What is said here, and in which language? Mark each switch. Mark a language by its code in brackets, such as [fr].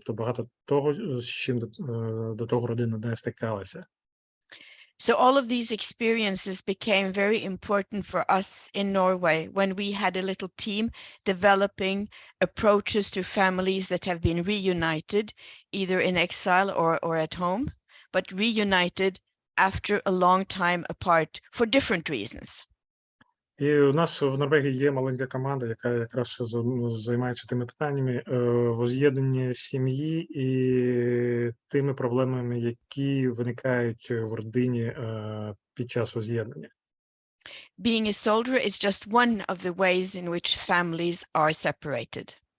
[uk] Тобто багато того, з чим до того родина не стикалася. [en] So all of these experiences became very important for us in Norway when we had a little team developing approaches to families that have been reunited, either in exile or at home, but reunited after a long time apart for different reasons. [uk] І у нас в Норвегії є маленька команда, яка якраз займається тими питаннями возз'єднання сім'ї і тими проблемами, які виникають в родині під час возз'єднання. [en] Being a soldier is just one of the ways in which families are separated.